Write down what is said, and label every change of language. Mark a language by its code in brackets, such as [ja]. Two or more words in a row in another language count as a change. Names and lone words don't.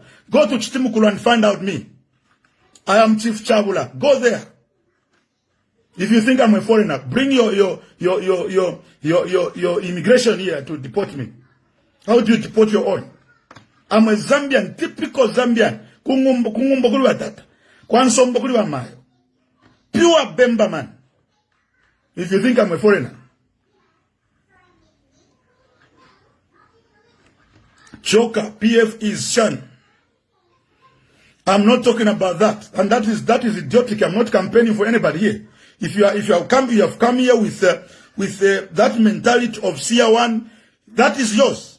[en] Go to Chitimukulu and find out me. I am Chief Chabula. Go there. If you think I'm a foreigner, bring your immigration here to deport me. How do you deport your own? I'm a Zambian, typical Zambian. [bem] Kungumbo batata. Kwansombo kuli mayo. [en] Pure Bemba man. If you think I'm a foreigner. Joker, PF is Shan. I'm not talking about that. And that is idiotic. I'm not campaigning for anybody here. If you have come here with that mentality of CR1, that is yours.